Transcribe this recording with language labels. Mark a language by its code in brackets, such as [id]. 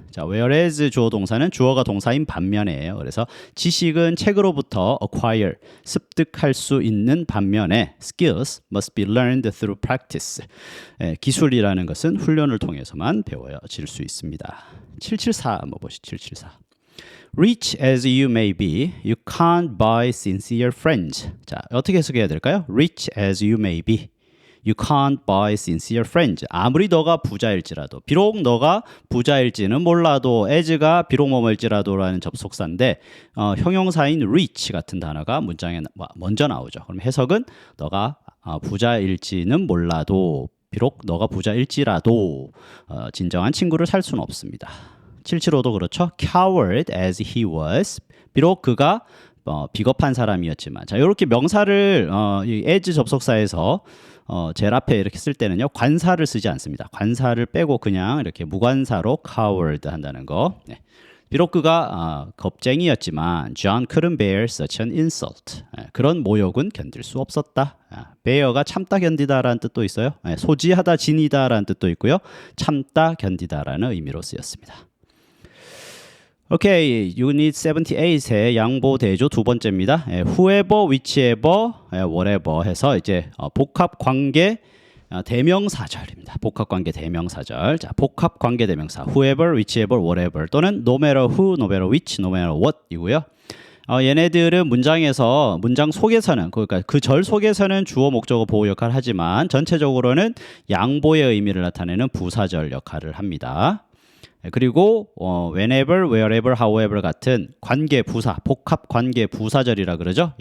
[ko] 자, whereas 주어 동사는 주어가 동사인 반면에요. 그래서 지식은 책으로부터 acquire, 습득할 수 있는 반면에 [en] skills must be learned through practice. [ko] 기술이라는 것은 훈련을 통해서만 배워질 수 있습니다. 774 한번 보시죠. 774. [en] Rich as you may be, you can't buy sincere friends. [ko] 자, 어떻게 해석해야 될까요? [en] Rich as you may be, you can't buy sincere friends. [ko] 아무리 너가 부자일지라도, 비록 너가 부자일지는 몰라도, as가 비록 뭐일지라도라는 접속사인데 형용사인 rich 같은 단어가 문장에 먼저 나오죠. 그럼 해석은 너가 부자일지는 몰라도, 비록 너가 부자일지라도 진정한 친구를 살 수는 없습니다. 775도 그렇죠. [en] Coward as he was. [ko] 비록 그가 비겁한 사람이었지만. 자, 이렇게 명사를 이 as 접속사에서 제일 앞에 이렇게 쓸 때는요. 관사를 쓰지 않습니다. 관사를 빼고 그냥 이렇게 무관사로 coward 한다는 거. 네. 비록 그가 겁쟁이였지만 [en] John couldn't bear such an insult. [ko] 그런 모욕은 견딜 수 없었다. bear가 참다 견디다라는 뜻도 있어요. 소지하다 지니다라는 뜻도 있고요. 참다 견디다라는 의미로 쓰였습니다. 오케이, 유닛 78의 양보 대조 두 번째입니다. whoever, whichever, whatever 해서 이제 복합 관계 대명사절입니다. 복합 관계 대명사절. 자, 복합 관계 대명사 whoever, whichever, whatever 또는 no matter who, no matter which, no matter what 이고요. 얘네들은 문장에서 문장 속에서는 그러니까 그 절 속에서는 주어 목적어 보호 역할을 하지만 전체적으로는 양보의 의미를 나타내는 부사절 역할을 합니다. 그리고 whenever, wherever, however 같은 관계 부사, 복합 관계 부사절이라 그러죠.